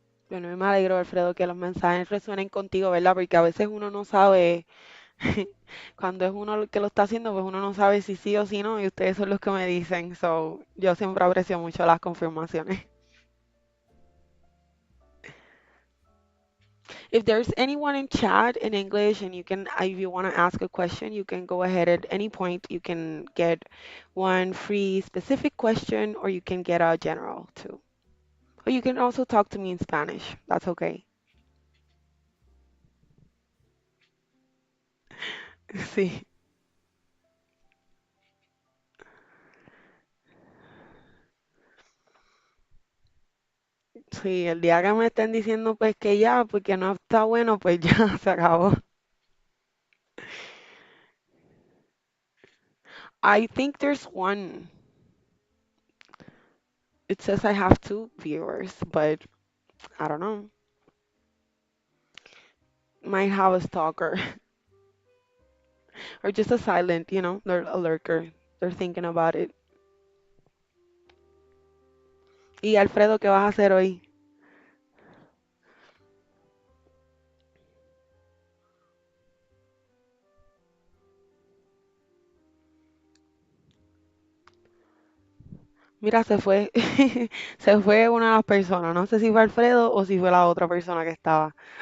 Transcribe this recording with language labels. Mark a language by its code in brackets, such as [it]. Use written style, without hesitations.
[es] Bueno, y me alegro, Alfredo, que los mensajes resuenen contigo, ¿verdad? Porque a veces uno no sabe, cuando es uno el que lo está haciendo, pues uno no sabe si sí o si no, y ustedes son los que me dicen. So, yo siempre aprecio mucho las confirmaciones. [en] If there's anyone in chat in English and you can, if you want to ask a question, you can go ahead at any point. You can get one free specific question, or you can get a general too. Or you can also talk to me in Spanish. That's okay. [es] Sí. Sí, el día que me estén diciendo pues que ya, porque no está bueno, pues ya se acabó. [en] I think there's one. It says I have two viewers, but I don't know. Might have a stalker or just a silent, they're a lurker. They're thinking about it. [es] Y Alfredo, ¿qué vas a hacer hoy? Mira, se fue, se fue una de las personas. No sé si fue Alfredo o si fue la otra persona que estaba.